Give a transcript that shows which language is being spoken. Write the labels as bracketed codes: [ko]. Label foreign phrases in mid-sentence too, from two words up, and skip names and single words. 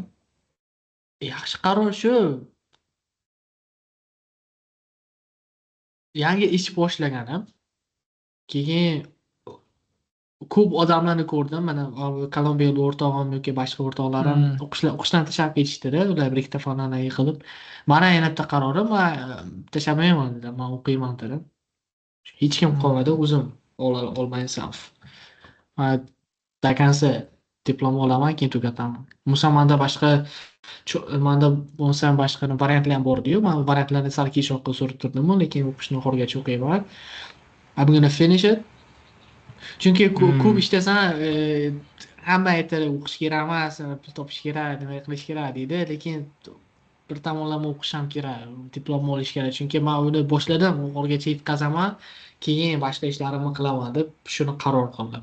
[uz] Yaxshi qaror shu, yangi ish boshlaganim, keyin ko'p odamlarni ko'rdim. Mana Kolumbiyalik o'rtog'im yoki boshqa o'rtoqlarim Mhm. o'qishdan tashlab ketishdi-da, ular bir ikkita fonlarni yig'ilib. Mani yana bitta qarorim, man tashlamayman dedim, man o'qiyman dedim. Hech kim qolmadi, Mhm. o'zim [en] all myself. [uz] Man [ru] до конца [uz] diplom olaman, keyin tugataman. Manda boshqa manda bo'lsam boshqa variantlar ham bor-ku. Men variantlarni sal keyinroqqa surib turdim, lekin o'qishni oxirigacha o'qiyman. [en] I'm gonna finish it. [uz] Chunki ko'p Mhm. ishlasam, hamma aytadi o'qish kerak emas, pul topish kerak, nima qilish kerak deydi, lekin bir tomonlama o'qish ham kerak, diplomni olish kerak. Chunki men uni boshladim, oxirigacha yetkazaman, keyin boshqa ishlarimni qilaman deb shuni qaror qildim.